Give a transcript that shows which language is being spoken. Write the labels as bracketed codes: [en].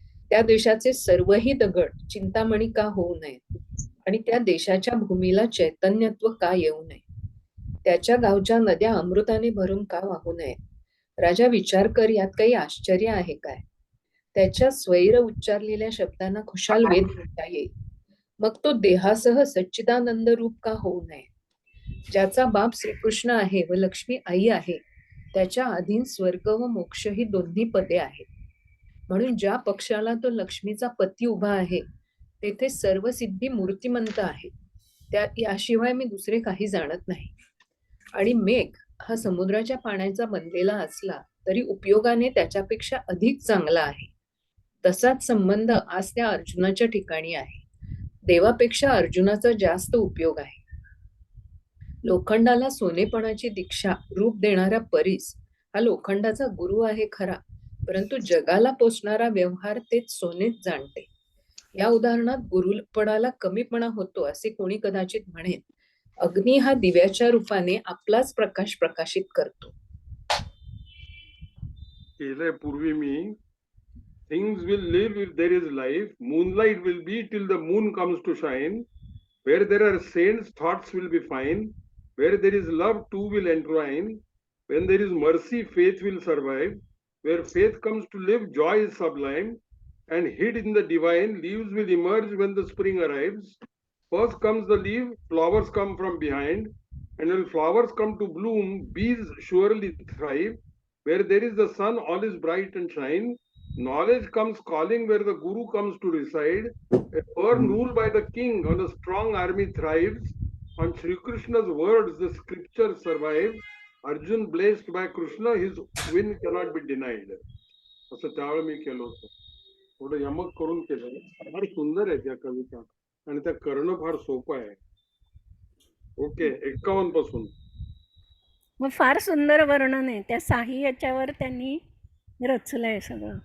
[mr] त्या देशाचे सर्वही दगड चिंतामणी का होऊ नये? आणि त्या देशाच्या भूमीला चैतन्यत्व का येऊ नये? त्याच्या गावच्या नद्या अमृताने भरून का वाहू नये? राजा, विचार कर, यात काही आश्चर्य आहे काय? त्याच्या स्वैर उच्चारलेल्या शब्दांना खुशाल वेद म्हणता येईल. मग तो देहासह सच्चिदानंद रूप का होऊ नये? ज्याचा बाप श्रीकृष्ण आहे व लक्ष्मी आई आहे, त्याच्या अधीन स्वर्ग व मोक्ष ही दोन्ही पदे आहेत. म्हणून ज्या पक्षाला तो लक्ष्मीचा पती उभा आहे तेथे सर्व सिद्धी मूर्तिमंत आहे. त्या याशिवाय मी दुसरे काही जाणत नाही. आणि मेघ हा समुद्राच्या पाण्याचा बनलेला असला तरी उपयोगाने त्याच्यापेक्षा अधिक चांगला आहे. तसाच संबंध आज त्या अर्जुनाच्या ठिकाणी आहे. देवापेक्षा अर्जुनाचा जास्त उपयोग आहे. लोखंडाला सोनेपणाची दीक्षा रूप देणारा परीस हा लोखंडाचा गुरु आहे खरा, परंतु जगाला पोचणारा व्यवहार तेच सोनेच जाणते. या उदाहरणात गुरुपणाला कमीपणा होतो असे कोणी कदाचित म्हणेल. अग्नी हा दिव्याच्या रूपाने आपलाच प्रकाश प्रकाशित करतो. केलंय पूर्वी मी. [en] Things will live if there is life. Moonlight will be till the moon comes to shine. Where there are saints, thoughts will be fine. Where there is love, two will entwine. When there is mercy, faith will survive. Where faith comes to live, joy is sublime. And hid in the divine, leaves will emerge when the spring arrives. First comes the leaf, flowers come from behind. And when flowers come to bloom, bees surely thrive. Where there is the sun, all is bright and shine. Knowledge comes calling where the Guru comes to reside. A firm rule by the king on a strong army thrives. On Shri Krishna's words the scripture survives. Arjun blessed by Krishna, his win cannot be denied. [mr] असं त्यावेळी मी केलं होतं. थोडं यमक करून केलं. फार सुंदर आहे त्या कविता आणि त्या करणं फार सोपं आहे. ओके, 51 पासून. मग फार सुंदर वर्णन आहे त्या साही याच्यावर त्यांनी रचलंय सगळं.